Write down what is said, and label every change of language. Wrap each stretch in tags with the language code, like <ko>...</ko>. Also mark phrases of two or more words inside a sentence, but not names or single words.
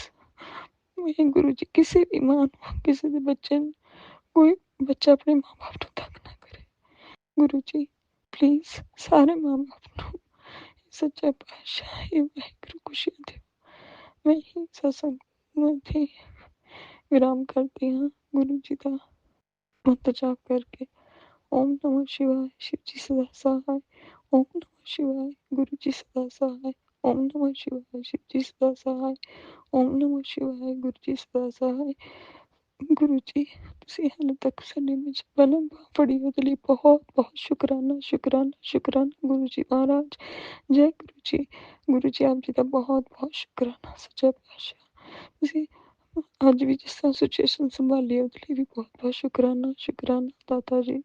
<pa>ਮੈਂ ਗੁਰੂ ਜੀ ਕਿਸੇ ਵੀ ਮਾਂ ਨੂੰ, ਕਿਸੇ ਦੇ ਬੱਚੇ ਨੂੰ, ਕੋਈ ਬੱਚਾ ਆਪਣੇ ਮਾਂ ਬਾਪ ਨੂੰ ਤੰਗ ਨਾ ਕਰੇ ਗੁਰੂ ਜੀ। ਪਲੀਜ਼ ਸਾਰੇ ਮਾਂ ਬਾਪ ਨੂੰ ਸੱਚਾ ਪਾਤਸ਼ਾਹ ਇਹ ਵਾਹਿਗੁਰੂ ਖੁਸ਼ੀਆਂ ਦਿਓ। ਮੈਂ ਹੀ ਸਤਸੰਗ ਨੂੰ ਇੱਥੇ ਵਿਰਾਮ ਕਰਦੀ ਹਾਂ ਗੁਰੂ ਜੀ ਦਾ ਮੰਤਰ ਜਾਪ ਕਰਕੇ।</pa> <hi>ओम नमः शिवाय शिव जी सदा सहाय। ओम नमः शिवाय गुरु जी सदा सहाय। ओम नमः शिवाय शिव जी सदा सहाय। ओम नमः शिवाय गुरु जी सदा सहाय।</hi> <pa>ਗੁਰੂ ਜੀ ਤੁਸੀਂ ਹਾਲੇ ਤੱਕ ਸਾਡੇ ਵਿੱਚ ਬਲਮ ਫੜੀ ਉਹਦੇ ਲਈ ਬਹੁਤ ਬਹੁਤ ਸ਼ੁਕਰਾਨਾ ਸ਼ੁਕਰਾਨਾ ਸ਼ੁਕਰਾਨਾ ਗੁਰੂ ਜੀ ਮਹਾਰਾਜ। ਜੈ ਗੁਰੂ ਜੀ। ਗੁਰੂ ਜੀ ਆਪ ਜੀ ਦਾ ਬਹੁਤ ਬਹੁਤ ਸ਼ੁਕਰਾਨਾ ਸੱਚਾ ਪਾਤਸ਼ਾਹ। ਤੁਸੀਂ ਅੱਜ ਵੀ ਜਿਸ ਤਰ੍ਹਾਂ ਸਿਚੁਏਸ਼ਨ ਸੰਭਾਲੀ ਉਹਦੇ ਲਈ ਵੀ ਬਹੁਤ ਬਹੁਤ ਸ਼ੁਕਰਾਨਾ ਸ਼ੁਕਰਾਨਾ ਦਾਤਾ ਜੀ।</pa>